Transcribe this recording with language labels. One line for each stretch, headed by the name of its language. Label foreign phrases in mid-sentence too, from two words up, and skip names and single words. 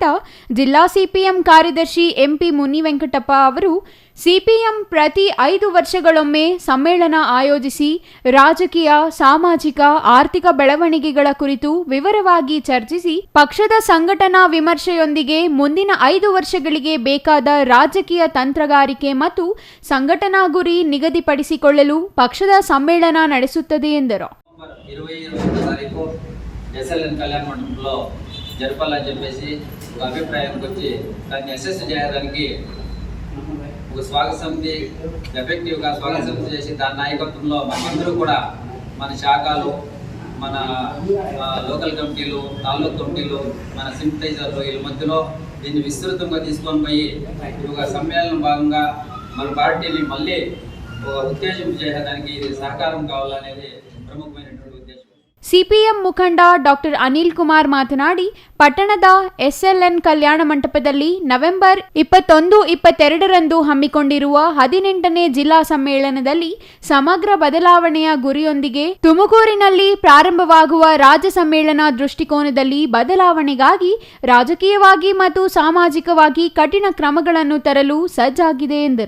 Kannada: ಜಿಲ್ಲಾ CPM ಕಾರ್ಯದರ್ಶಿ MP ಮುನಿವೆಂಕಟಪ್ಪ ಅವರು, CPM ಪ್ರತಿ 5 ವರ್ಷಗಳೊಮ್ಮೆ ಸಮ್ಮೇಳನ ಆಯೋಜಿಸಿ ರಾಜಕೀಯ, ಸಾಮಾಜಿಕ, ಆರ್ಥಿಕ ಬೆಳವಣಿಗೆಗಳ ಕುರಿತು ವಿವರವಾಗಿ ಚರ್ಚಿಸಿ ಪಕ್ಷದ ಸಂಘಟನಾ ವಿಮರ್ಶೆಯೊಂದಿಗೆ ಮುಂದಿನ 5 ವರ್ಷಗಳಿಗೆ ಬೇಕಾದ ರಾಜಕೀಯ ತಂತ್ರಗಾರಿಕೆ ಮತ್ತು ಸಂಘಟನಾ ಗುರಿ ನಿಗದಿಪಡಿಸಿಕೊಳ್ಳಲು ಪಕ್ಷದ సమ్మేళన ನಡೆಸುತ್ತದೆ ఎందరో.
Telugu: 21 తారీఖు SLN కళ్యాణ మండపంలో జరపాలని చెప్పేసి ఒక అభిప్రాయానికి వచ్చి దాన్ని అసెస్ చేయడానికి ఒక స్వాగత సమితి ఎఫెక్టివ్గా స్వాగత సమితి చేసి దాని నాయకత్వంలో మనందరూ కూడా మన శాఖలు, మన లోకల్ కమిటీలు, తాలూకు కమిటీలు, మన సింపటైజర్లు వీళ్ళ మధ్యలో దీన్ని విస్తృతంగా తీసుకొని పోయి ఒక సమ్మేళనం భాగంగా మన పార్టీని మళ్ళీ ఉత్తేజింపు చేయడానికి ఇది సహకారం కావాలనేది ప్రముఖమైనటువంటి ఉద్దేశం.
Kannada: CPM ಮುಖಂಡ ಡಾಕ್ಟರ್ ಅನಿಲ್ ಕುಮಾರ್ ಮಾತನಾಡಿ, ಪಟ್ಟಣದ SLN ಕಲ್ಯಾಣ ಮಂಟಪದಲ್ಲಿ ನವೆಂಬರ್ 21, 22ರಂದು ಹಮ್ಮಿಕೊಂಡಿರುವ 18ನೇ ಜಿಲ್ಲಾ ಸಮ್ಮೇಳನದಲ್ಲಿ ಸಮಗ್ರ ಬದಲಾವಣೆಯ ಗುರಿಯೊಂದಿಗೆ ತುಮಕೂರಿನಲ್ಲಿ ಪ್ರಾರಂಭವಾಗುವ ರಾಜ್ಯ ಸಮ್ಮೇಳನ ದೃಷ್ಟಿಕೋನದಲ್ಲಿ ಬದಲಾವಣೆಗಾಗಿ ರಾಜಕೀಯವಾಗಿ ಮತ್ತು ಸಾಮಾಜಿಕವಾಗಿ ಕಠಿಣ ಕ್ರಮಗಳನ್ನು ತರಲು ಸಜ್ಜಾಗಿದೆ ಎಂದರು.